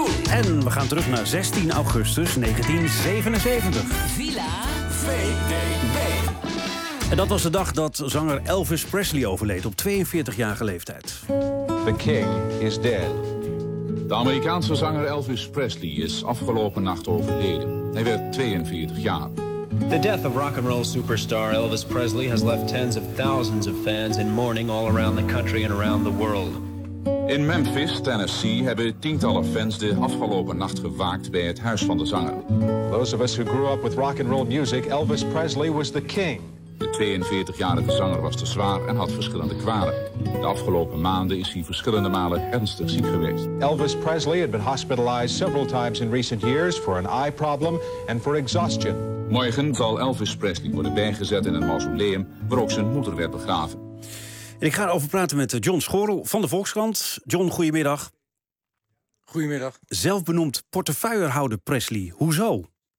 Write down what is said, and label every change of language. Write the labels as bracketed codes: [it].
[nl] En we gaan terug naar 16 augustus 1977. Villa VDB. En dat was de dag dat zanger Elvis Presley overleed op 42-jarige leeftijd. [en] The king is dead. [nl] De Amerikaanse zanger Elvis Presley is afgelopen nacht overleden. Hij werd 42 jaar. [en] The death of rock and roll superstar Elvis Presley has left tens of thousands of fans in mourning all around the country and around the world. [nl] In Memphis, Tennessee, hebben tientallen fans de afgelopen nacht gewaakt bij het huis van de zanger. [en] Those of us who grew up with rock and roll music, Elvis Presley was the king. [nl] De 42-jarige zanger was te zwaar en had verschillende kwalen. De afgelopen maanden is hij verschillende malen ernstig ziek geweest. [en] Elvis Presley had been hospitalized several times in recent years for an eye problem and for exhaustion. [nl] Morgen zal Elvis Presley worden bijgezet in een mausoleum waar ook zijn moeder werd begraven. En ik ga erover praten met John Schorel van de Volkskrant. John, goedemiddag. Goedemiddag. Zelfbenoemd portefeuillehouder Presley. Hoezo?